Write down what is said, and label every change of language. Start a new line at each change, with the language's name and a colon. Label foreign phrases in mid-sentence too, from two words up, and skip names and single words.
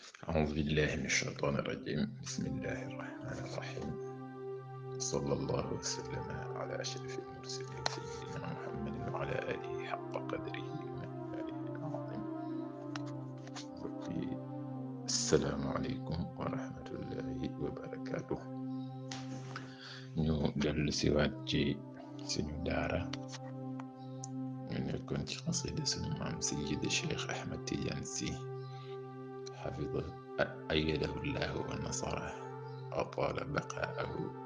Arabic: أعوذ بالله من الشيطان الرجيم بسم الله الرحمن الرحيم صلى الله وسلم على أشرف المرسلين سيدنا محمد وعلى آله حق قدره ومقداره العظيم السلام عليكم ورحمة الله وبركاته
Wolof: ñu dellu siwaat ci suñu daara ñu nekkoon ci xasida suñu maam Seydi Cheikh Ahmed Tidiane Sy
Arabic: حفظ أيده الله و نصر أطال بقاءه